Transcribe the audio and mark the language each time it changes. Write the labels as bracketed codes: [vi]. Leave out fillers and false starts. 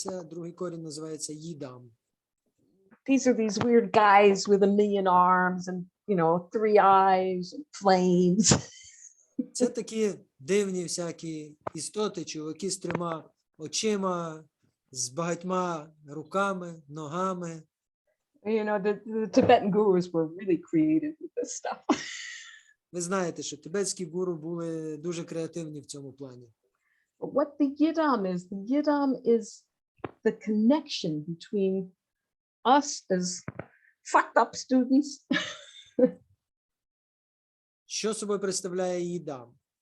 [uk] Другий корінь називається їдам. [en] These are these weird guys with a million arms and, 3 eyes and flames. [uk] Це такі дивні всякі істоти, чуваки з 3 очима, з багатьма руками, ногами. [en] The Tibetan gurus were really creative with this stuff. [uk] Ви знаєте, що тибетські гуру були дуже креативні в цьому плані. [en] But what the yidam is the connection between us as fucked up students [uk] Що собою представляє їдам?